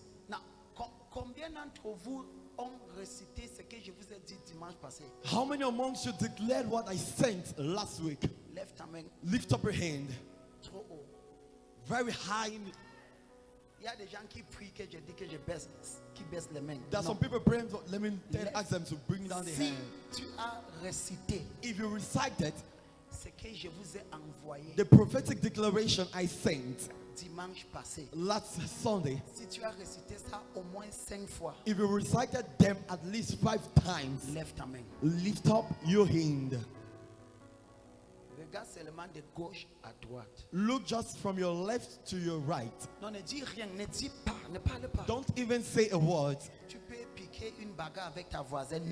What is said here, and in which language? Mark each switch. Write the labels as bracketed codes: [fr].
[fr] Now, combien d'entre vous ont récité ce que je vous ai dit dimanche passé? [en] How many amongst you declared what I sent last week? [fr] Lève ta main [en] Lift up your hand. [fr] trop haut. [en] Very high. [fr] Il y a des gens qui prient que je dis que je baisse, qui baissent les mains. [en] There are [fr] Non. [en] some people praying. Let me ask them to bring down their [fr] Si [en] hand. [fr] tu as récité [en] If you recited [fr] ce que je vous ai envoyé [en] the prophetic declaration I sent [fr] dimanche passé, [en] last Sunday, [fr] si tu as récité ça au moins 5 fois, [en] if you recited them at least 5 times, [fr] lève ta main. [en] lift up your hand. [fr] Regarde seulement de gauche à droite. [en] Look just from your left to your right. [fr] Non, ne dis rien, ne dis pas, ne parle pas. [en] Don't even say a word. [fr] Tu peux piquer une bagarre avec ta voisine.